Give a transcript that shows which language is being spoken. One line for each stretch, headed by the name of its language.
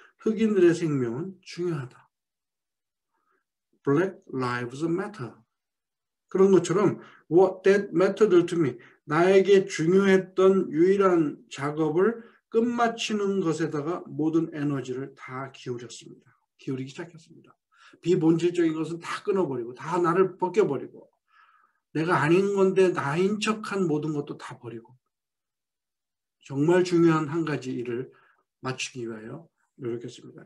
Korean: 흑인들의 생명은 중요하다.
English: Black lives matter.
Korean: 그런 것처럼
English: what that mattered to me.
Korean: 나에게 중요했던 유일한 작업을 끝마치는 것에다가 모든 에너지를 다 기울였습니다. 기울이기 시작했습니다. 비본질적인 것은 다 끊어버리고 다 나를 벗겨버리고 내가 아닌 건데 나인 척한 모든 것도 다 버리고 정말 중요한 한 가지 일을 맞추기 위하여 노력했습니다.